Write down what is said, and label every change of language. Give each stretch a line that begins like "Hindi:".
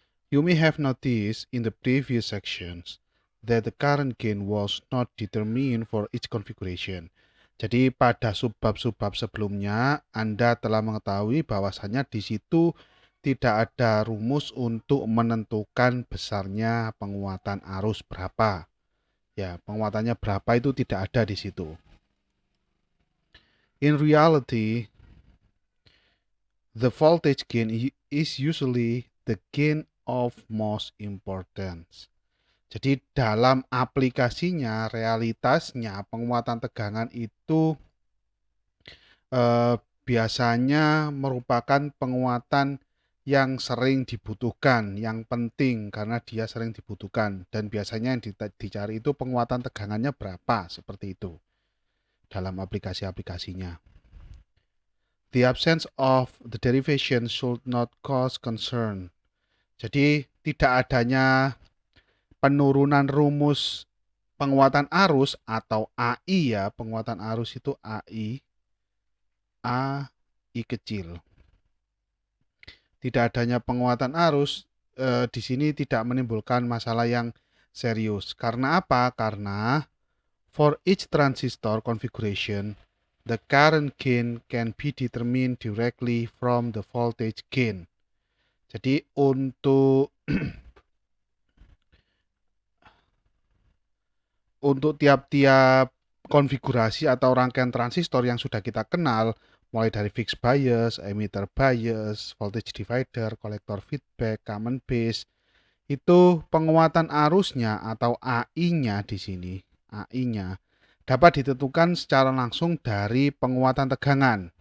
English: You may have noticed in the previous sections that the current gain was not determined for each configuration.
Indonesian: Jadi pada subbab-subbab sebelumnya Anda telah mengetahui bahwasannya di situ tidak ada rumus untuk menentukan besarnya penguatan arus berapa. Ya, penguatannya berapa itu tidak ada di situ.
English: In reality, the voltage gain is usually the gain of most importance.
Indonesian: Jadi dalam aplikasinya, realitasnya penguatan tegangan itu biasanya merupakan penguatan yang sering dibutuhkan, yang penting karena dia sering dibutuhkan dan biasanya yang dicari itu penguatan tegangannya berapa, seperti itu dalam aplikasi-aplikasinya.
English: The absence of the derivation should not cause concern.
Indonesian: Jadi tidak adanya penurunan rumus penguatan arus atau AI ya, penguatan arus itu AI, AI kecil. Tidak adanya penguatan arus di sini tidak menimbulkan masalah yang serius. Karena apa? Karena
English: for each transistor configuration, the current gain can be determined directly from the voltage gain.
Indonesian: Jadi untuk tiap-tiap konfigurasi atau rangkaian transistor yang sudah kita kenal, mulai dari fixed bias, emitter bias, voltage divider, kolektor feedback, common base, itu penguatan arusnya atau AI-nya di sini, AI-nya dapat ditentukan secara langsung dari penguatan tegangan.